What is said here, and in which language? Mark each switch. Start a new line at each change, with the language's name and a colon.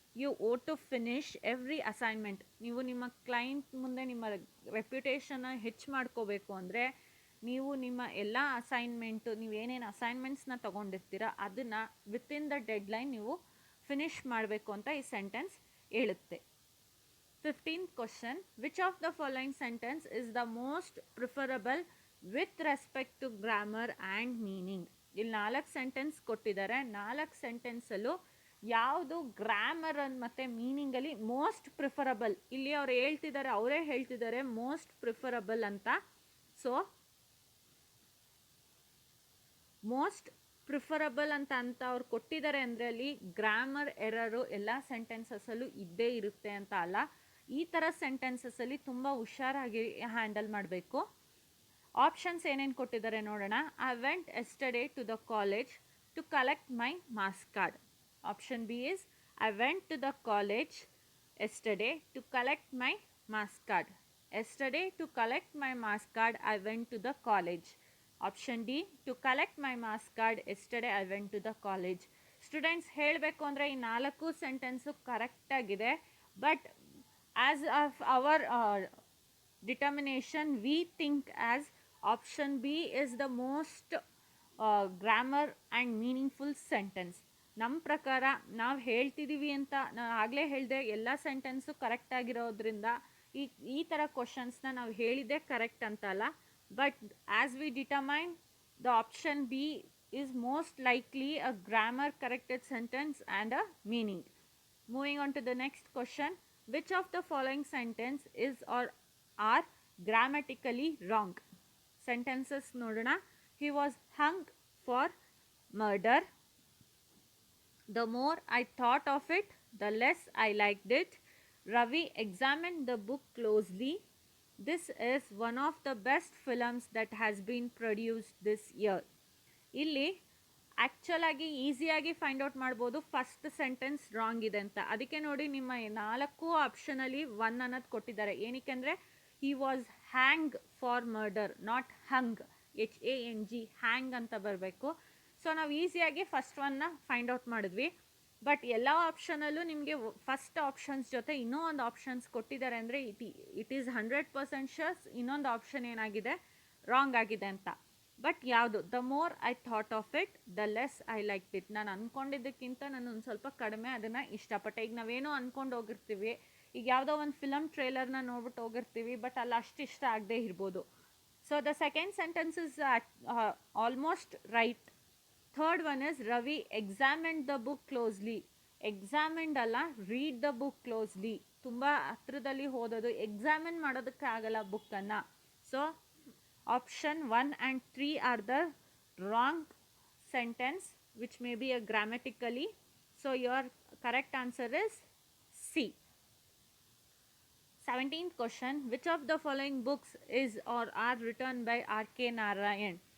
English: You owe to finish every assignment.
Kannada: ನೀವು ನಿಮ್ಮ client ಮುಂದೆ ನಿಮ್ಮ ರೆಪ್ಯುಟೇಷನ್ನ ಹೆಚ್ಚು ಮಾಡ್ಕೋಬೇಕು ಅಂದರೆ ನೀವು ನಿಮ್ಮ ಎಲ್ಲ ಅಸೈನ್ಮೆಂಟು, ನೀವು ಏನೇನು ಅಸೈನ್ಮೆಂಟ್ಸ್ನ ತೊಗೊಂಡಿರ್ತೀರ ಅದನ್ನು
English: within the deadline
Kannada: ನೀವು ಫಿನಿಶ್ ಮಾಡಬೇಕು ಅಂತ ಈ ಸೆಂಟೆನ್ಸ್ ಹೇಳುತ್ತೆ.
English: 15th question, which of the following sentence is the most preferable with respect to grammar and meaning?
Kannada: ಇಲ್ಲಿ 4 ಸೆಂಟೆನ್ಸ್ ಕೊಟ್ಟಿದ್ದಾರೆ. 4 ಸೆಂಟೆನ್ಸಲ್ಲೂ ಯಾವುದು ಗ್ರಾಮರ್ ಮತ್ತು ಮೀನಿಂಗಲ್ಲಿ ಮೋಸ್ಟ್ ಪ್ರಿಫರಬಲ್, ಇಲ್ಲಿ ಅವ್ರು ಹೇಳ್ತಿದ್ದಾರೆ, ಅವರೇ ಹೇಳ್ತಿದ್ದಾರೆ ಮೋಸ್ಟ್ ಪ್ರಿಫರಬಲ್ ಅಂತ. ಸೊ ಮೋಸ್ಟ್ ಪ್ರಿಫರಬಲ್ ಅಂತ ಅವ್ರು ಕೊಟ್ಟಿದ್ದಾರೆ ಅಂದರೆ ಅಲ್ಲಿ ಗ್ರಾಮರ್ ಎರರು ಎಲ್ಲ ಸೆಂಟೆನ್ಸಸ್ಸಲ್ಲೂ ಇದ್ದೇ ಇರುತ್ತೆ ಅಂತ ಅಲ್ಲ. ಈ ಥರ ಸೆಂಟೆನ್ಸಸ್ಸಲ್ಲಿ ತುಂಬ ಹುಷಾರಾಗಿ ಹ್ಯಾಂಡಲ್ ಮಾಡಬೇಕು. ಆಪ್ಷನ್ಸ್ ಏನೇನು ಕೊಟ್ಟಿದ್ದಾರೆ ನೋಡೋಣ.
English: I went yesterday to the college to collect my marks card. Option B is I went to the college yesterday to collect my marks card. Yesterday to collect my marks card I went to the college. Option D to collect my marks card yesterday I went to the college.
Kannada: Students ಹೇಳಬೇಕು ಅಂದರೆ ಈ 4 sentence ಕರೆಕ್ಟಾಗಿದೆ.
English: But as of our determination we think as option B is the most grammar and meaningful sentence.
Kannada: ನಮ್ಮ ಪ್ರಕಾರ ನಾವು ಹೇಳ್ತಿದ್ದೀವಿ ಅಂತ ನಾನು ಆಗಲೇ ಹೇಳಿದೆ, ಎಲ್ಲ ಸೆಂಟೆನ್ಸು ಕರೆಕ್ಟ್ ಆಗಿರೋದ್ರಿಂದ ಈ ಥರ ಕ್ವಶನ್ಸ್ನ ನಾವು ಹೇಳಿದ್ದೆ ಕರೆಕ್ಟ್ ಅಂತಲ್ಲ.
English: But as we determine the option B is most likely a grammar corrected sentence and a meaning. Moving on to the next question, which of the following sentence is or are grammatically wrong? Sentences
Kannada: nodana.
English: He was hung for murder. The more I thought of it, the less I liked it. Ravi examined the book closely. This is one of the best films that has been produced this year.
Kannada: ಇಲ್ಲಿ ಆ್ಯಕ್ಚುಲಾಗಿ ಈಸಿಯಾಗಿ find out ಮಾಡ್ಬೋದು first sentence wrong ಇದೆ ಅಂತ. ಅದಕ್ಕೆ ನೋಡಿ ನಿಮ್ಮ 4 ಆಪ್ಷನಲ್ಲಿ 1 ಅನ್ನೋದು ಕೊಟ್ಟಿದ್ದಾರೆ. ಏನಕ್ಕೆ ಅಂದರೆ
English: he was hang for murder, not hung, HANG, hang
Kannada: ಅಂತ ಬರಬೇಕು. ಸೊ ನಾವು ಈಸಿಯಾಗಿ ಫಸ್ಟ್ 1ನ ಫೈಂಡ್ ಔಟ್ ಮಾಡಿದ್ವಿ. ಬಟ್ ಎಲ್ಲ ಆಪ್ಷನಲ್ಲೂ ನಿಮಗೆ ಫಸ್ಟ್ ಆಪ್ಷನ್ಸ್ ಜೊತೆ ಇನ್ನೂ ಒಂದು ಆಪ್ಷನ್ಸ್ ಕೊಟ್ಟಿದ್ದಾರೆ ಅಂದರೆ
English: it is 100% sure
Kannada: ಇನ್ನೊಂದು ಆಪ್ಷನ್ ಏನಾಗಿದೆ ರಾಂಗ್ ಆಗಿದೆ ಅಂತ. ಬಟ್ ಯಾವುದು?
English: The more I thought of it the less I like it.
Kannada: ನಾನು ಅಂದ್ಕೊಂಡಿದ್ದಕ್ಕಿಂತ ನಾನು ಒಂದು ಸ್ವಲ್ಪ ಕಡಿಮೆ ಅದನ್ನು ಇಷ್ಟಪಟ್ಟೆ. ಈಗ ನಾವೇನೋ ಅಂದ್ಕೊಂಡು ಹೋಗಿರ್ತೀವಿ, ಈಗ ಯಾವುದೋ ಒಂದು ಫಿಲಮ್ ಟ್ರೇಲರ್ನ ನೋಡ್ಬಿಟ್ಟು ಹೋಗಿರ್ತೀವಿ, ಬಟ್ ಅಲ್ಲಿ ಅಷ್ಟು ಇಷ್ಟ ಆಗದೆ ಇರ್ಬೋದು.
English: So the second sentence is almost right. Third one is Ravi examined the book closely. Examined ಅಲ್ಲ, read the book closely.
Kannada: ತುಂಬ ಹತ್ರದಲ್ಲಿ ಓದೋದು, ಎಕ್ಸಾಮಿನ್ ಮಾಡೋದಕ್ಕೆ ಆಗಲ್ಲ ಬುಕ್ಕನ್ನು.
English: So option 1 and 3 are the wrong sentence which may be a grammatically. So your correct answer is C. 17th question, which of the following books is or are written by R.K. Narayan?